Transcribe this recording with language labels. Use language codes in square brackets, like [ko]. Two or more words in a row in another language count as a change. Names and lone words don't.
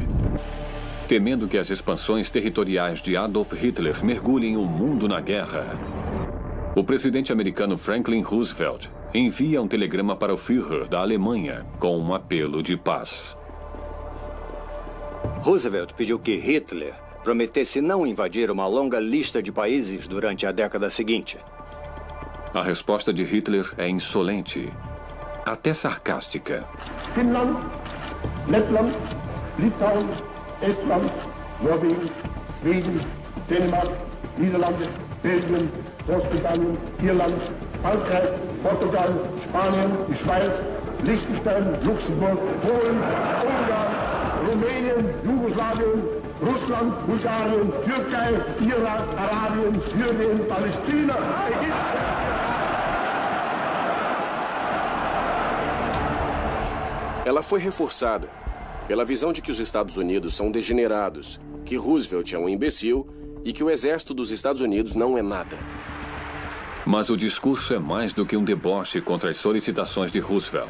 [pt] Temendo que as expansões territoriais de Adolf Hitler mergulhem o mundo na guerra, o presidente americano Franklin Roosevelt envia um telegrama para o Führer da Alemanha com um apelo de paz. Roosevelt pediu que Hitler prometesse não invadir uma longa lista de países durante a década seguinte. A resposta de Hitler é insolente, até sarcástica. [de] Finnland, Lettland, Litauen, Estland, Norwegen, Schweden, Dänemark, Niederlande, Belgien, Großbritannien, Irland, Frankreich, Portugal, Spanien, die Schweiz, Liechtenstein, Luxemburg, Polen, Ungarn, Rumänien, Jugoslawien, Russland, Bulgarien, Türkei, Irak, Arabien, Syrien, Palästina, Ägypten. [pt] Ela foi reforçada pela visão de que os Estados Unidos são degenerados, que Roosevelt é um imbecil e que o exército dos Estados Unidos não é nada. Mas o discurso é mais do que um deboche contra as solicitações de Roosevelt.